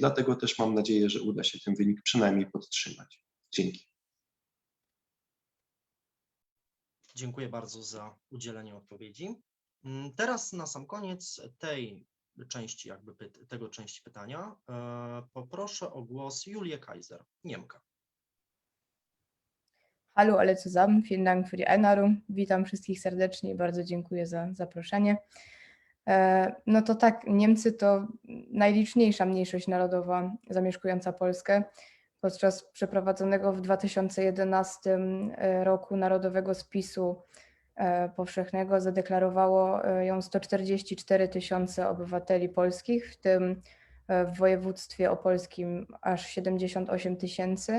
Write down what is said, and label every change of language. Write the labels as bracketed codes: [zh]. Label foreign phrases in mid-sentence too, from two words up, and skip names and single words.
[pl] Dlatego też mam nadzieję, że uda się ten wynik przynajmniej podtrzymać. Dzięki. Dziękuję bardzo za udzielenie odpowiedzi. Teraz na sam koniec tej części części pytania poproszę o głos Julię Kaiser, Niemka. [de] Hallo alle zusammen, vielen Dank für die Einladung. [pl] Witam wszystkich serdecznie i bardzo dziękuję za zaproszenie. No to tak, Niemcy to najliczniejsza mniejszość narodowa zamieszkująca Polskę. Podczas przeprowadzonego w 2011 roku Narodowego Spisu Powszechnego zadeklarowało ją 144 000 obywateli polskich, w tym w województwie opolskim aż 78 000.